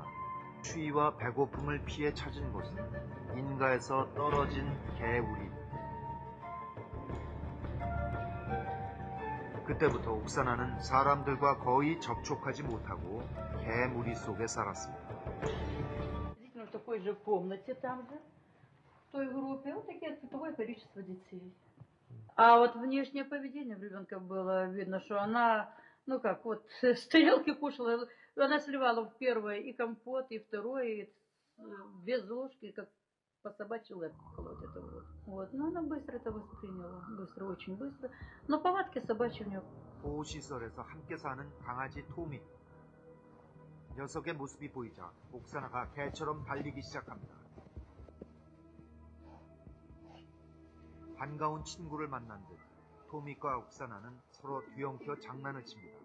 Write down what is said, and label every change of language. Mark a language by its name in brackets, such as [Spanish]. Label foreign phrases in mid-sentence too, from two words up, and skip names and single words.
[Korean] 추위와 배고픔을 피해 찾은 곳은 인가에서 떨어진 개우리. 그때부터 옥사나는 사람들과 거의 접촉하지 못하고 개무리 속에 살았습니다. [Russian] В такой же комнате там же, в той группе, вот такое количество детей. А вот внешнее поведение в ребенка было видно, что она, ну как, вот с тарелки кушала, она сливала в первое и компот, и второе, и без ложки, как по собачьи лапки вот это вот. Вот, но она быстро это восприняла, быстро, очень быстро. Но повадки собачьи у нее. [Korean] 보호시설에서 함께 사는 강아지 토미. 녀석의 모습이 보이자 옥사나가 개처럼 달리기 시작합니다. 반가운 친구를 만난 듯 토미과 옥사나는 서로 뒤엉켜 장난을 칩니다.